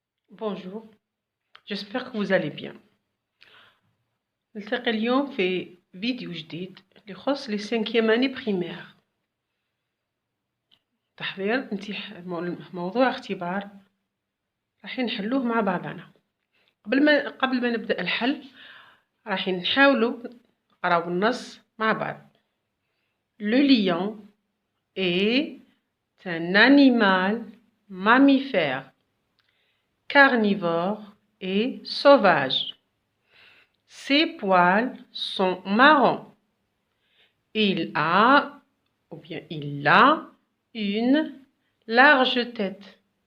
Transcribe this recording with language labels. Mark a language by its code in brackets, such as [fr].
[fr] Bonjour, j'espère que vous allez bien. [ar] نلتقي اليوم في فيديو جديد اللي يخص لي [fr] 5e année primaire. [ar] تحضير موضوع اختبار راح نحلوه مع بعضنا. قبل ما نبدأ الحل راح نحاولوا نقراو النص مع بعض. [fr] Le lion est un animal mammifère, carnivore et sauvage. Ses poils sont marrons. Il a une large tête.